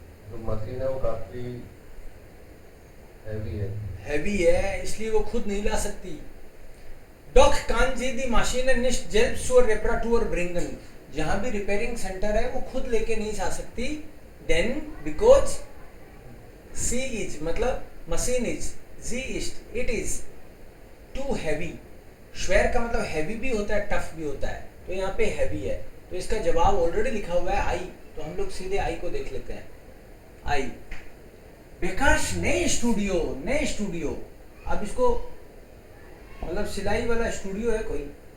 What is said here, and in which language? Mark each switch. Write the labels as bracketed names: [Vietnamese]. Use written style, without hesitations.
[Hindi] जो मशीन है वो काफी हैवी है। हैवी है इसलिए वो खुद नहीं ला सकती। [German] Doch kann sie die Maschine nicht selbst zur Reparatur bringen। [Hindi] जहां भी रिपेयरिंग सेंटर है वो खुद लेके नहीं जा सकती। [English] Then because she is मतलब machine is, she is, it is too heavy। [Hindi] श्वेर का मतलब हैवी भी होता है टफ भी होता है, तो यहाँ पे हैवी है तो इसका जवाब ऑलरेडी लिखा हुआ है आई, तो हम लोग सीधे आई को देख लेते हैं। आई विकास नए स्टूडियो। अब इसको मतलब सिलाई वाला स्टूडियो है कोई,